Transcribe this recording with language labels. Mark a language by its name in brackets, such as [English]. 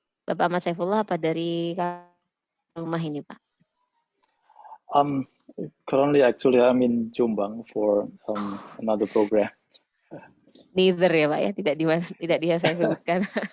[Indonesian] Bapak Ahmad Saifullah apa dari rumah ini, Pak? [English] Currently, actually, I'm in Jombang for another program. [Indonesian] Neither ya, Pak ya, tidak dia saya sebutkan.